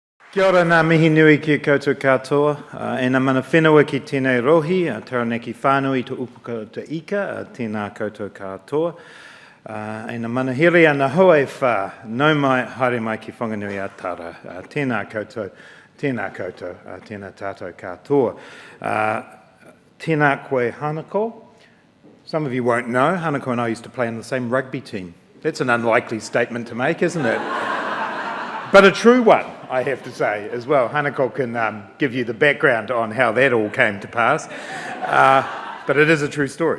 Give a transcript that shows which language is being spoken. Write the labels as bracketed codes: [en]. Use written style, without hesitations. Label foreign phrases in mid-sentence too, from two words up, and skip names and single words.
[mi] Kia ora ngā mihi nui ki koutou katoa, e ngā mana whenua ki tēnei rohi, taranaki whānui to upuka te ika, tēnā koutou katoa. E ngā mana here ana hoa e whā, nau mai, haere mai ki whanganui a tara, tēnā koutou, tēnā tātou katoa. Tēnā koe Hanako. [en] Some of you won't know, Hanako and I used to play on the same rugby team. That's an unlikely statement to make, isn't it? But a true one, I have to say, as well. Hanako can give you the background on how that all came to pass. But it is a true story.